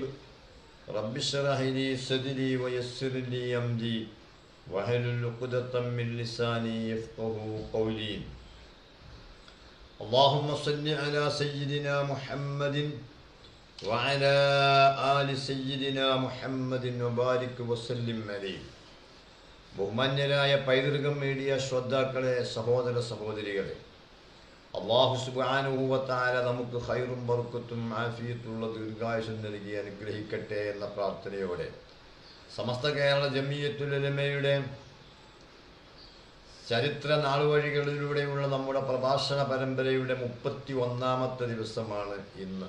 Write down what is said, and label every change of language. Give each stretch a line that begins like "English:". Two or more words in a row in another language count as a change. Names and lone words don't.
Arabic: رب اشرح لي صدري ويسر لي أمري واحلل عقدة من لساني يفقهوا قولي. اللهم صل على سيدنا محمد وعلى آل سيدنا محمد وبارك وسلم عليه.
Malayalam: ബഹുമാന്യരായ പൈതൃകം മീഡിയ ശ്രോതാക്കളെ, സഹോദര സഹോദരികളെ, അല്ലാഹു
Arabic: سبحانه وتعالى
Malayalam: നമുക്ക് ഖൈറും ബർക്കത്തും ആഫിയത്തുള്ള ദീർഘായുസ്സും നൽകി അനുഗ്രഹിക്കട്ടെ എന്ന പ്രാർത്ഥനയോടെ സമസ്ത കേരള ജമിയത്തുൽ ഉലമയുടെ ചരിത്ര നാളുവഴികളിലൂടെയുള്ള നമ്മുടെ പ്രഭാഷണ പരമ്പരയുടെ 31ാമത്തെ ദിവസമാണ് ഇന്ന്.